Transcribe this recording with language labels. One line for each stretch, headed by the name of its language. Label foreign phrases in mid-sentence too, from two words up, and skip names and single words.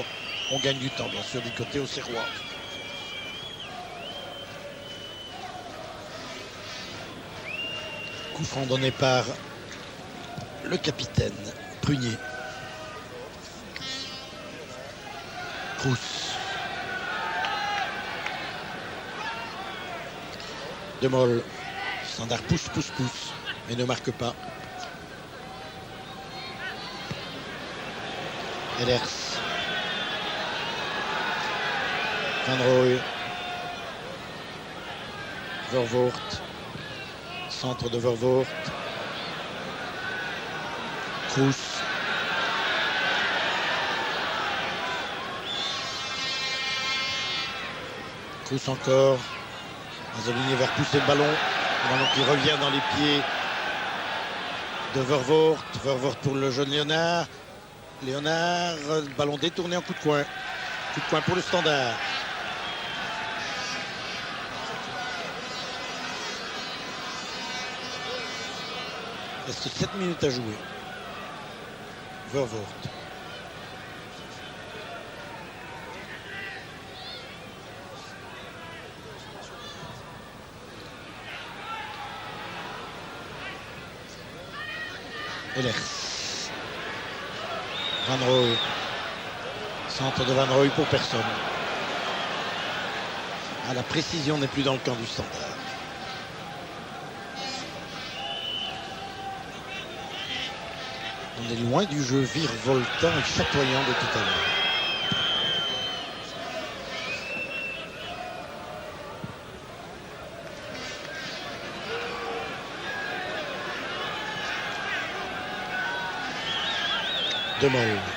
French: On gagne du temps, bien sûr, du côté auxerrois. Coup franc donné par le capitaine Prunier. Cruz. De Mol. Standard pousse, mais ne marque pas. Ehlers. Van Rooij. Vervoort. Centre de Vervoort. Cruz. Cruz encore. Mazzolini va repousser le ballon. Le ballon qui revient dans les pieds de Vervoort. Vervoort pour le jeune Léonard. Léonard, le ballon détourné en coup de coin. Coup de coin pour le Standard. Il reste 7 minutes à jouer. Vervoort. Ehlers. Van Rooij. Centre de Van Rooij pour personne. Ah, la précision n'est plus dans le camp du Standard. On est loin du jeu virevoltant et chatoyant de tout à l'heure. De Mol.